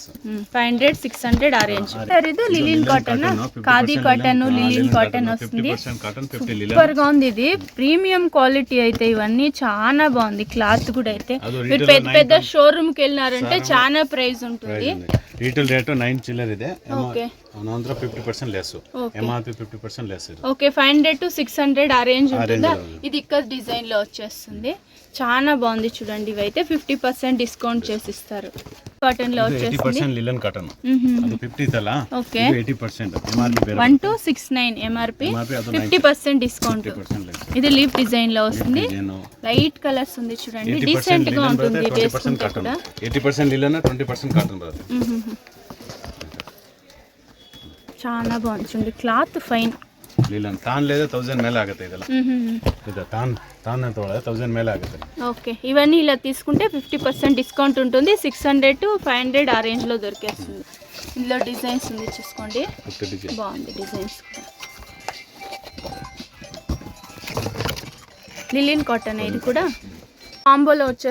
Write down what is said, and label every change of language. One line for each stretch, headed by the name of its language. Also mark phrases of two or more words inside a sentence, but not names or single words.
Telugu: 500 600 ఆ రేంజ్. సార్ ఇది
English: linen cotton,
Telugu: ఖాదీ కాటన్,
English: linen cotton
Telugu: వస్తుంది. సూపర్ గా ఉంది. ఇది
English: premium quality
Telugu: అయితే. ఇవన్నీ చాలా బాగుంది. క్లాత్ కూడా అయితే మీరు పెద్ద పెద్ద షోరూమ్ కి వెళ్ళినారంటే చాలా ప్రైస్ ఉంటుంది.
English: retail rate
Telugu: 9 చిల్లర్
Kannada: ಇದೆ. ನಂತರ
Telugu: 50% లెస్.
English: MRP 50% less.
Telugu: ఓకే, 500 to 600 ఆ రేంజ్ ఉంటుందా? ఇది ఇక్కడ డిజైన్ లో వచ్చేస్తుంది. చాలా బాగుంది చూడండి. ఇవైతే 50% డిస్కౌంట్ చేసి ఇస్తారు. కాటన్ లో వచ్చేస్తుంది. 80%
English: linen cotton.
Telugu: అది 50 తల. ఓకే, 80% ఎంఆర్పి ಬೇರೆ.
English: 1269 MRP, 50% discount.
Telugu: ఇది
English: leaf design
Telugu: లో వస్తుంది.
English: light colours
Telugu: ఉంది చూడండి. డీసెంట్ గా ఉంటుంది. 20% కాటన్, 80% లిలన్, 20% కాటన్ బರುತ್ತೆ. చాలా బాగుంది చూడండి.
English: cloth fine.
Kannada: ಲಿಲನ್ ತಾನ್ ಲೇದ 1000 ಮೇಲೆ ಆಗುತ್ತೆ. ಇದೆಲ್ಲ ಇದು ತಾನ್ ಅಂತ 1000 ಮೇಲೆ ಆಗುತ್ತೆ.
Telugu: ఓకే, ఇవన్నీ ఇలా తీసుకుంటే 50% డిస్కౌంట్ ఉంటుంది. 600 to 500 ఆ రేంజ్ లో దొరికేస్తుంది. ఇందులో డిజైన్స్ ఉంది చూసుకోండి. బాగుంది డిజైన్స్ కూడా.
English: linen cotton
Telugu: ఇది కూడా కాంబోలో వచ్చేస్తుంది చూడండి.